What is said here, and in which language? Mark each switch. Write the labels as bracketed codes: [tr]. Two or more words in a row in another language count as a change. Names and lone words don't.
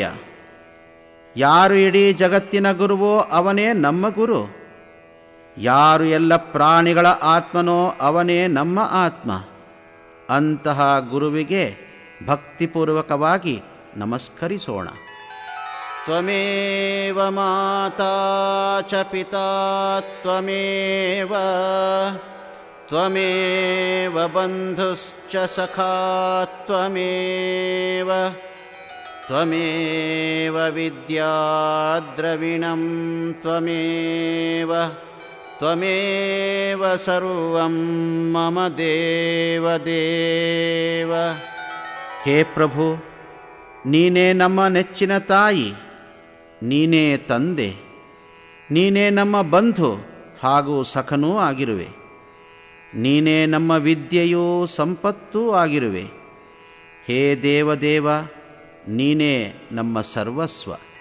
[kn] ಯಾರು ಇಡೀ ಜಗತ್ತಿನ ಗುರುವೋ ಅವನೇ ನಮ್ಮ ಗುರು. ಯಾರು ಎಲ್ಲ ಪ್ರಾಣಿಗಳ ಆತ್ಮನೋ ಅವನೇ ನಮ್ಮ ಆತ್ಮ. ಅಂತಹ ಗುರುವಿಗೆ ಭಕ್ತಿಪೂರ್ವಕವಾಗಿ ನಮಸ್ಕರಿಸೋಣ. [sa] ತ್ವಮೇವ ಮಾತಾ ಚ ಪಿತಾ ತ್ವಮೇವ ತ್ವಮೇವ ಬಂಧುಶ್ಚ ಸಖಾ ತ್ವಮೇವ ತ್ವಮೇವ ವಿದ್ಯಾ ದ್ರವಿಣಂ ತ್ವಮೇವ ತ್ವಮೇವ ಸರ್ವಂ ಮಮ ದೇವ ದೇವ. [kn] ಹೇ ಪ್ರಭು, ನೀನೇ ನಮ್ಮ ನೆಚ್ಚಿನ ತಾಯಿ, ನೀನೇ ತಂದೆ, ನೀನೇ ನಮ್ಮ ಬಂಧು ಹಾಗೂ ಸಖನೂ ಆಗಿರುವೆ. ನೀನೇ ನಮ್ಮ ವಿದ್ಯೆಯೂ ಸಂಪತ್ತೂ ಆಗಿರುವೆ. ಹೇ ದೇವದೇವ, ನೀನೇ ನಮ್ಮ ಸರ್ವಸ್ವ.